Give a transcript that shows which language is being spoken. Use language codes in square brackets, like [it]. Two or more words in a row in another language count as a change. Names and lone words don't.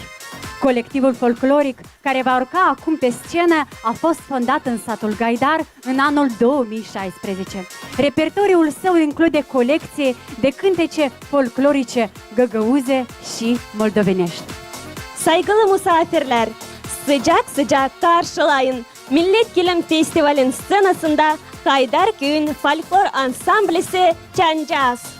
[ro] Colectivul folcloric care va urca acum pe scenă a fost fondat în satul Gaidar în anul 2016. Repertoriul său include colecție de cântece folclorice găgăuze și moldovenești. [gag] Saygılı misafirler, sıcak sıcak karşılayın. Millet Kilim Festivali'nin scenasında Haydar Köyün Folklor Ansamblisi Çancaz.